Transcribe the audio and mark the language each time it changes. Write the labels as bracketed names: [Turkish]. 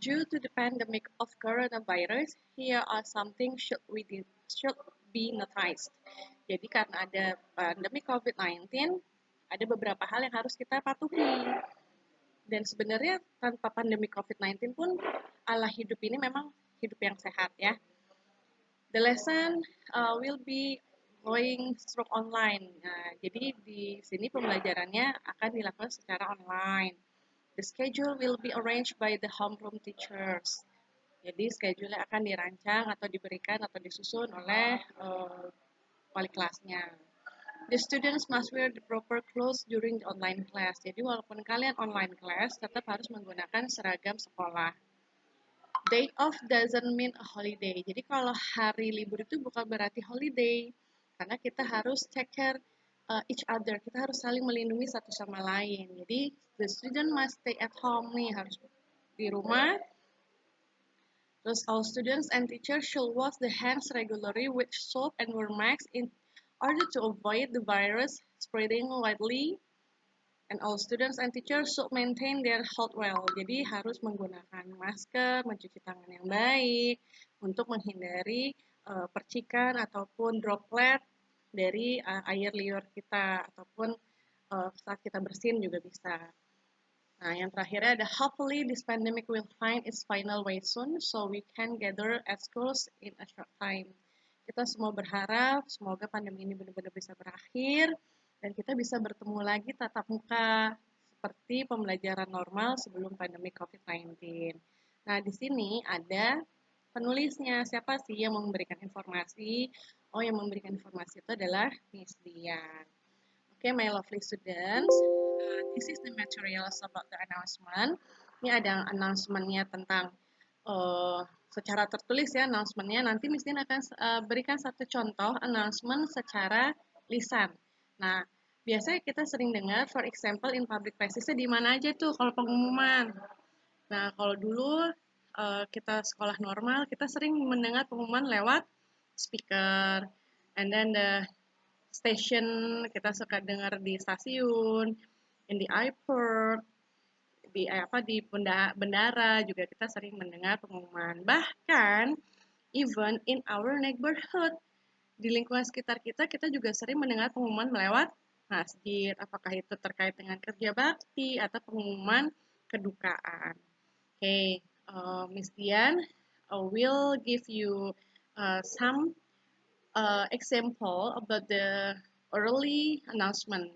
[English] Due to the pandemic of coronavirus, here are something should be noticed. [Indonesian] Jadi karena ada pandemi COVID-19, ada beberapa hal yang harus kita patuhi. Dan sebenarnya tanpa pandemi COVID-19 pun ala hidup ini memang hidup yang sehat ya. [English] The lesson will be going through online. [Indonesian] Nah, jadi di sini pembelajarannya akan dilakukan secara online. [English] The schedule will be arranged by the homeroom teachers. [Indonesian] Jadi schedule akan dirancang atau diberikan atau disusun oleh wali kelasnya. [English] The students must wear the proper clothes during the online class. [Indonesian] Jadi walaupun kalian online class, tetap harus menggunakan seragam sekolah. [English] Day off doesn't mean a holiday. [Indonesian] Jadi kalau hari libur itu bukan berarti holiday. Karena kita harus [English] take care each other. [Indonesian] Kita harus saling melindungi satu sama lain. Jadi [English] the student must stay at home [Indonesian] nih, harus di rumah. [English] Thus, all students and teachers should wash their hands regularly with soap and wear masks in order to avoid the virus spreading widely. And all students and teachers should maintain their health well. [Indonesian] Jadi harus menggunakan masker, mencuci tangan yang baik untuk menghindari percikan ataupun droplet dari air liur kita ataupun saat kita bersin juga bisa. Nah, yang terakhirnya ada [English] hopefully this pandemic will find its final way soon so we can gather at schools in a short time. [Indonesian] Kita semua berharap semoga pandemi ini benar-benar bisa berakhir dan kita bisa bertemu lagi tatap muka seperti pembelajaran normal sebelum pandemi COVID-19. Nah, di sini ada penulisnya. Siapa sih yang memberikan informasi? Oh, yang memberikan informasi itu adalah Miss Dian. [English] Okay, my lovely students, this is the materials about the announcement. [Indonesian] Ini ada announcement-nya tentang secara tertulis ya announcement-nya. Nanti Miss Din akan berikan satu contoh announcement secara lisan. Nah, biasanya kita sering dengar, [English] for example, in public places [Indonesian] di mana aja tuh kalau pengumuman. Nah, kalau dulu kita sekolah normal, kita sering mendengar pengumuman lewat speaker, [English] and then the station [Indonesian] kita suka dengar di stasiun, [English] in the airport, [Indonesian] di bandara juga kita sering mendengar pengumuman. Bahkan [English] even in our neighborhood, [Indonesian] di lingkungan sekitar kita juga sering mendengar pengumuman melewat masjid, apakah itu terkait dengan kerja bakti atau pengumuman kedukaan. [English] Okay, Miss Dian will give you some example about the early announcement.